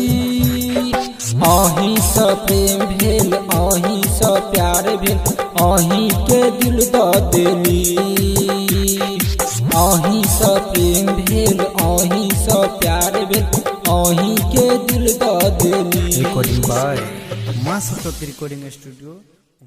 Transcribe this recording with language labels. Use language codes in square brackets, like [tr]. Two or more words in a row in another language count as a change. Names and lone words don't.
[mai] अही स प्रेम भेल अही स प्यार भेल अही के दिल द देली। अही स प्रेम भेल अही स प्यार भेल अही के दिल द देली। [en] recording by माँ सरस्वती recording studio